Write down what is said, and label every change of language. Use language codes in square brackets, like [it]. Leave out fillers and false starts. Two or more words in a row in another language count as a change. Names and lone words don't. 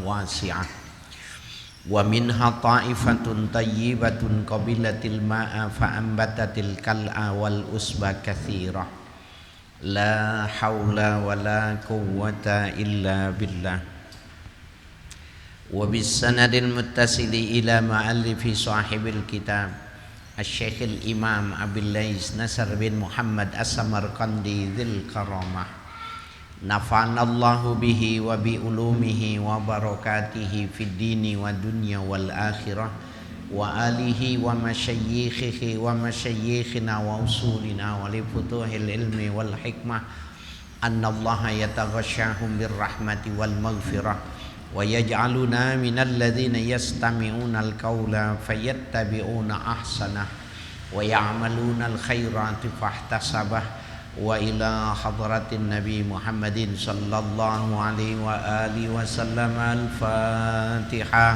[ar] واسعة ومنها طائفة طيبة قبلت الماء فأنبتت الكلأ والعشب الكثير لا حول ولا قوة إلا بالله وبالسند المتصل إلى مؤلف صاحب الكتاب Asy-Syaikh Imam Abil Lais Nasr bin Muhammad As-Samarqandi ذي الكرامة. نفعنا الله به وبعلومه وبركاته في الدين والدنيا والآخرة و آله ومشايخه ومشايخنا وأصولنا ولفتوح العلم والحكمة أن الله يتغشاهم بالرحمة والمغفرة ويجعلنا من الذين يستمعون القول فيتبعون أحسنه ويعملون الخيرات فاحتسبه وإلى حضرة النبي Muhammadin صلى الله عليه وعلى آله وسلم الفاتحة.